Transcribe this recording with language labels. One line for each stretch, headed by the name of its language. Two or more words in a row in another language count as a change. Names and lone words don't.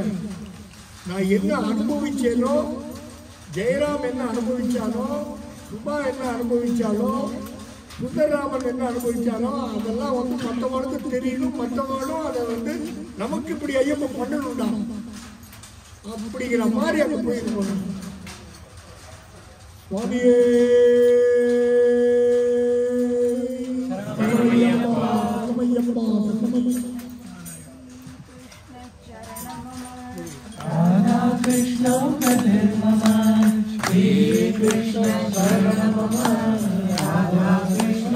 Tamil: நான் என்ன அனுபவிச்சேனோ, ஜெயராம் என்ன அனுபவிச்சாலோ, சுபா என்ன அனுபவிச்சாலோ, சுந்தரராமன் என்ன அனுபவிச்சாலோ அதெல்லாம் வந்து மற்றவங்களுக்கு தெரியணும். மற்றவங்களும் அதை வந்து நமக்கு இப்படி ஐயப்பன் பண்ணணும்டா அப்படிங்கிற மாதிரி அங்கே போயிட்டு போகணும். சுவாமியே
Sanskrit: कृष्ण मम, श्री कृष्ण शरणं मम, राधा कृष्ण